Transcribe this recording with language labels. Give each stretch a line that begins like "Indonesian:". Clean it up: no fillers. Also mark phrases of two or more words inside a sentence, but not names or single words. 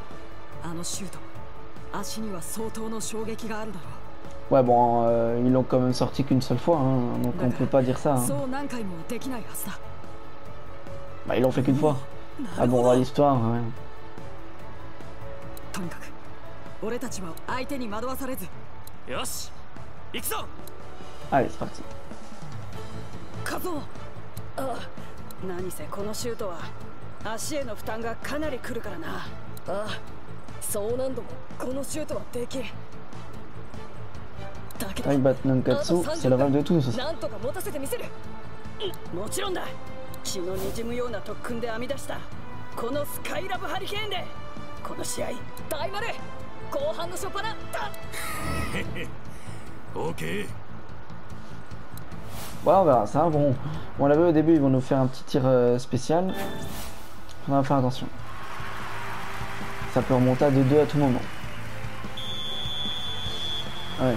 French: Ouais, bon, ils l'ont quand même sorti qu'une seule fois, hein, donc on peut pas dire ça. Hein. Bah, ils l'ont fait qu'une fois. Ah bon, on va l'histoire, ouais. Allez, c'est parti.
Japanese: 何せこのシュートは足への負担がかなりくるからな。ああ、そう何度もこのシュートはできん。だけど、
French: Nankatsu, c'est le rêve de tous.
Japanese: なんとか持たせてみせる。もちろんだ。血の滲むような特訓で編み出したこのスカイラブハリケーンでこの試合大丸後半の初っ端だ。
French: OK. Ouais, on verra ça. Bon, on l'a vu au début, ils vont nous faire un petit tir spécial. On va faire attention. Ça peut remonter à 2-2 à tout moment. Ouais.